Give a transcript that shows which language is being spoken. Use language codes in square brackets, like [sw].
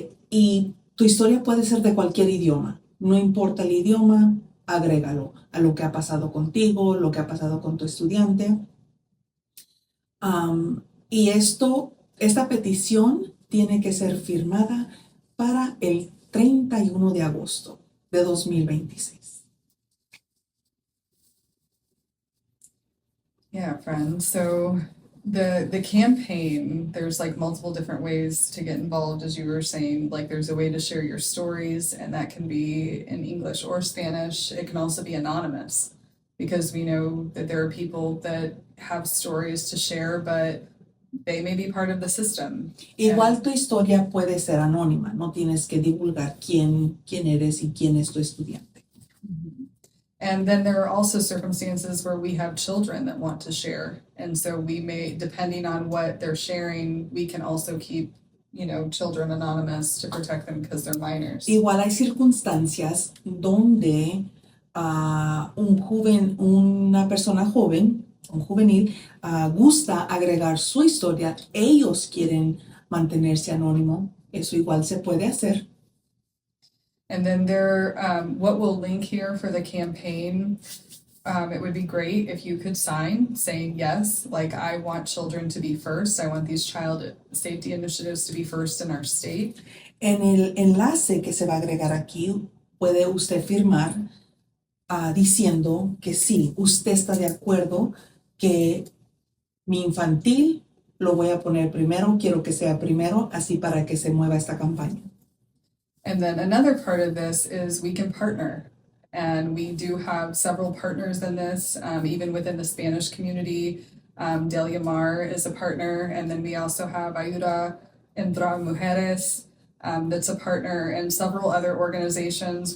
[es] Y tu historia puede ser de cualquier idioma. No importa el idioma, agrégalo a lo que ha pasado contigo, lo que ha pasado con tu estudiante. Y esta petición tiene que ser firmada para el 31 de agosto de 2026. [en] Yeah, friends. So the campaign, there's like multiple different ways to get involved, as you were saying. Like there's a way to share your stories, and that can be in English or Spanish. It can also be anonymous, because we know that there are people that have stories to share, but they may be part of the system. [es] Igual tu historia puede ser anónima, no tienes que divulgar quién eres y quién es tu estudiante. [en] And then there are also circumstances where we have children that want to share. And so we may, depending on what they're sharing, we can also keep, children anonymous to protect them because they're minors. [es] Igual hay circunstancias donde una persona joven, un juvenil, gusta agregar su historia. Ellos quieren mantenerse anónimo. Eso igual se puede hacer. [en] And then what we'll link here for the campaign, it would be great if you could sign saying yes, like I want children to be first. I want these child safety initiatives to be first in our state. [es] En el enlace que se va a agregar aquí, puede usted firmar diciendo que sí, usted está de acuerdo que mi infantil lo voy a poner primero, quiero que sea primero, así para que se mueva esta campaña. [en] And then another part of this is we can partner. And we do have several partners in this, even within the Spanish community. Delia Mar is a partner. And then we also have Ayuda Entre Mujeres, that's a partner, and several other organizations.